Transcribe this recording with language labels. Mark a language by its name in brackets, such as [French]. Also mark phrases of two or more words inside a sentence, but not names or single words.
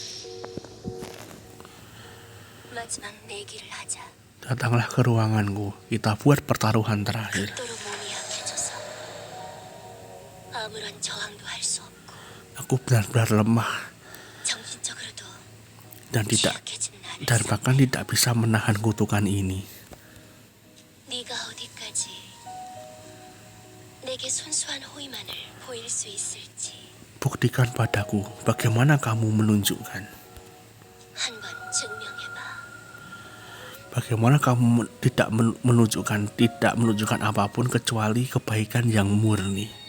[Korean] 마지막 내기를 하자. [Indonesian] Datanglah ke ruanganku. Kita buat pertaruhan terakhir. [Korean] 극도로 몸이 약해져서 아무런 저항도 할 수 없고 [Indonesian] Aku benar-benar lemah [Korean] 정신적으로도 [Indonesian] dan [Korean] 취약해진 나를 [Indonesian] bahkan tidak bisa menahan kutukan ini. [Korean] 네가 어디까지 내게 순수한 호의만을 보일 수 있을지 [Indonesian] Buktikan padaku bagaimana kamu menunjukkan. [Korean] 한번 증명해봐. [Indonesian] Bagaimana kamu tidak menunjukkan apapun kecuali kebaikan yang murni.